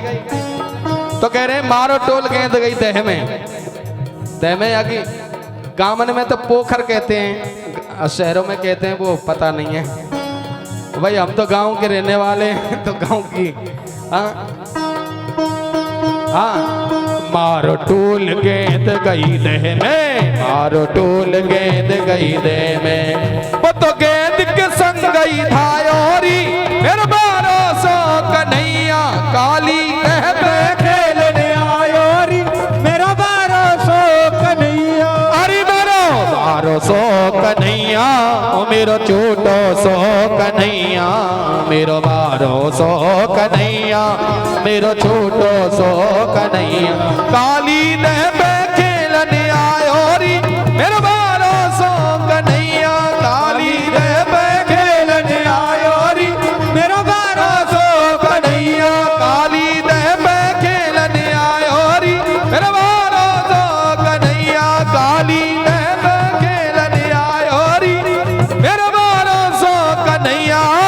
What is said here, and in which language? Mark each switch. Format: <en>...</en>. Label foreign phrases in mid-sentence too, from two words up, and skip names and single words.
<hi>तो कह रहे हैं मारो टूल गेंद गई देह में, देह में या कि गामन में तो पोखर कहते हैं, शहरों में कहते हैं वो पता नहीं है भाई, हम तो गांव के रहने वाले हैं तो गांव की।</hi> <bra>हाँ मारो टूल गेंद गई दे में, मारो टूल गेंद गई दे में, वो तो गेंद के संग गई धायोरी मेरे बारो सो कन्हैया, काली दह पे खेलने आयो री मेरा बारो सो कन्हैया। अरे मेरो बारो सो कन्हैया, ओ मेरो छोटो सो कन्हैया, मेरो बारो सो कन्हैया, मेरो छोटो सो कन्हैया काली ने पे खेलन आयो री मेरो बारो सो कन्हैया काली ने पे खेलन आयो री मेरो बारो सो कन्हैया काली ने पे खेलन आयो री मेरो बारो सो कन्हैया काली ने पे खेलन आयो री मेरो बारो सो कन्हैया।</bra>